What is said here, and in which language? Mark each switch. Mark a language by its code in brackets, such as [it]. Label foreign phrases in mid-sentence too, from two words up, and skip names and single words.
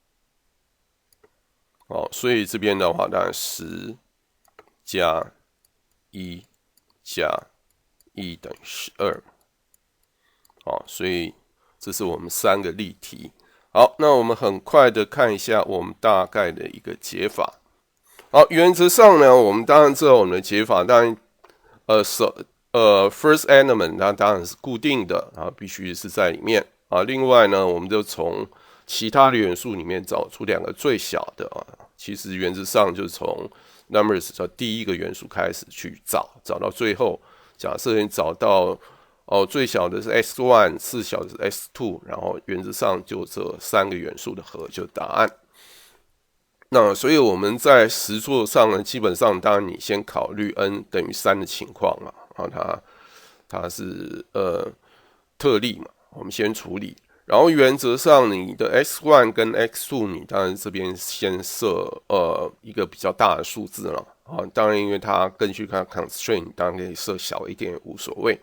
[zh] 所以這邊的話，當然10加1加1等於12。所以這是我們3個例題。好，那我們很快的看一下我們大概的一個解法。好，原則上呢，我們當然知道我們的解法，當然 [en] first element [zh] 它當然是固定的必須是在裡面另外呢，我們就從其他的元素裡面找出2個最小的其實原則上就是從 numbers 的第一個元素開始去找到最後，假設你找到最小的是 x1， 次小的是 x2， 然後原則上就這3個元素的和就是答案。那所以我們在實作上呢，基本上當然你先考慮 n 等於3的情況嘛，它是特例嘛，我們先處理。然後原則上你的 x1 跟 x2， 你當然這邊先設一個比較大的數字了當然因為它根據它 constraint， 當然可以設小一點也無所謂。